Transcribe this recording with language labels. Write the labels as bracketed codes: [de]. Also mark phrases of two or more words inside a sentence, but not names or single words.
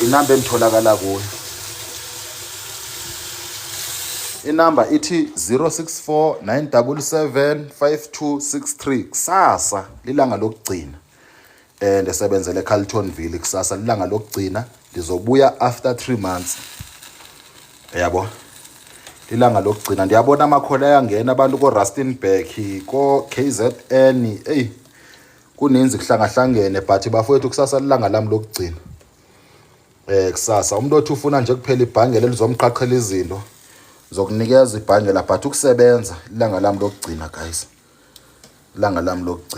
[zu] Inamba enitholakala kuyo. Inamba ithi 064 977 5263 kusasa lilanga lokugcina. Ndisebenzele eCarletonville kusasa lilanga lokugcina lizobuya [en] after 3 months. [zu] Yabo. Lilanga lokugcina ndiyabona amakhola ayangena abantu ko Rustenburg ko KZN kuninzi kuhlangahlangene but bafowethu kusasa lilanga lami lokugcina. Kusasa umuntu othi ufuna nje kuphela ibhangele elizomqhaqhela izinto zokunikeza ibhangela but ukusebenza ilanga lami lokugcina guys. Ilanga lami lokugcina.